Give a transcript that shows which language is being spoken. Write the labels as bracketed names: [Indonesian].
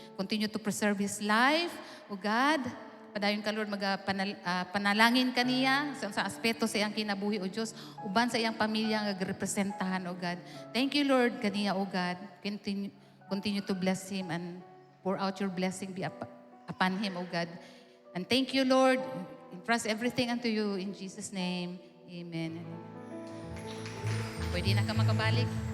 [English] Continue to preserve his life, O God. [Cebuano] Padayon ka, Lord, panalangin kaniya sa aspeto sa iyang kinabuhi, O Diyos, uban sa iyang pamilya nga representahan, O God. [English] Thank you, Lord, kaniya, O God. Continue to bless him and pour out your blessing upon him, O God. And thank you, Lord. Entrust everything unto you in Jesus' name. Amen. [Cebuano] Pwede na ka makabalik.